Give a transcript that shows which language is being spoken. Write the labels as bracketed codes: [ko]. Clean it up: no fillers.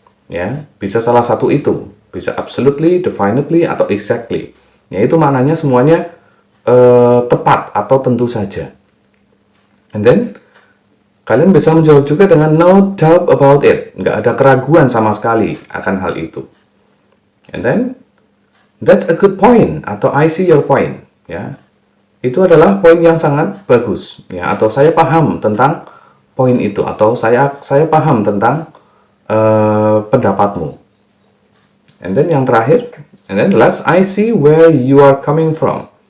[id] Ya, bisa salah satu itu. Bisa absolutely, definitely, atau exactly. Ya, itu maknanya semuanya tepat atau tentu saja. [en] And then, [id] kalian bisa menjawab juga dengan [en] no doubt about it. [id] Nggak ada keraguan sama sekali akan hal itu. [en] And then, that's a good point, atau I see your point. [id] Ya, itu adalah poin yang sangat bagus, ya, atau saya paham tentang poin itu, atau saya paham tentang pendapatmu. [en] And then [id] yang terakhir, [en] and then last, I see where you are coming from.